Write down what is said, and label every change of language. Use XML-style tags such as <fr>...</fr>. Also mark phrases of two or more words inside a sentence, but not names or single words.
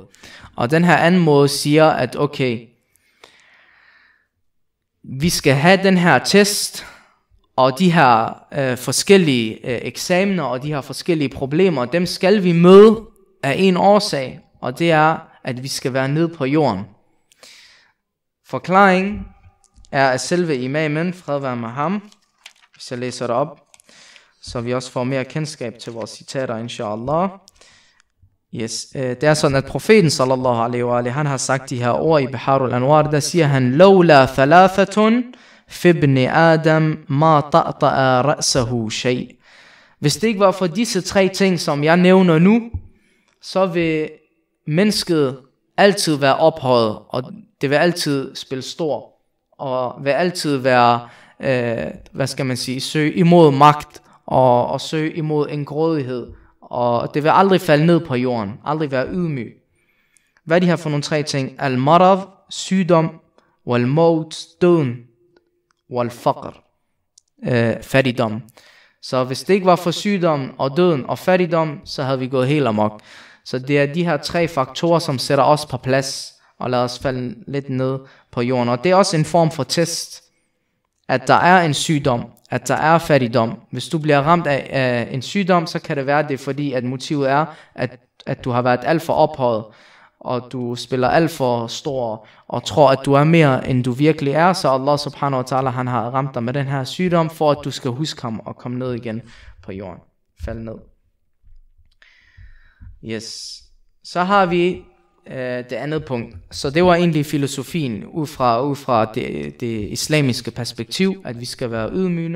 <da>Og den her anden måde siger, at okay, vi skal have den her test, og de her forskellige eksamener, og de her forskellige problemer, dem skal vi møde af en årsag, og det er, at vi skal være nede på jorden. Forklaringen er af selve imamen, fred være med ham, hvis jeg læser det op, så vi også får mere kendskab til vores citater, inshallah. Yes. Det er sådan, at profeten</da> <ar>صلى الله عليه وعليه,</ar> <da>han har sagt de her ord i Biharul Anwar, der siger han,</da> <ar>لولا ثلاثة في ابن آدم ما طأطأ رأسه شيء.</ar> <da>Hvis det ikke var for disse 3 ting, som jeg nævner nu, så vil mennesket altid være ophøjet, og det vil altid spille stor, og vil altid være, søge imod magt, og søge imod en grådighed, og det vil aldrig falde ned på jorden, aldrig være ydmyg. Hvad er de her for nogle 3 ting? Al-marad, sygdom, wal-maut, døden, wal-faqr, fattigdom. Så hvis det ikke var for sygdom og døden og fattigdom, så havde vi gået helt amok. Så det er de her 3 faktorer, som sætter os på plads, og lader os falde lidt ned på jorden. Og det er også en form for test, at der er en sygdom, at der er fattigdom. Hvis du bliver ramt af en sygdom, så kan det være det, fordi at motivet er, at du har været alt for ophøjet, og du spiller alt for stor, og tror, at du er mere, end du virkelig er. Så</da> <ar>الله سبحانه وتعالى,</ar> <da>han har ramt dig med den her sygdom, for at du skal huske ham og komme ned igen på jorden. Falde ned. Yes. Så har vi det andet punkt. Så det var egentlig filosofien ud fra det islamiske perspektiv, at vi skal være ydmygende.</da>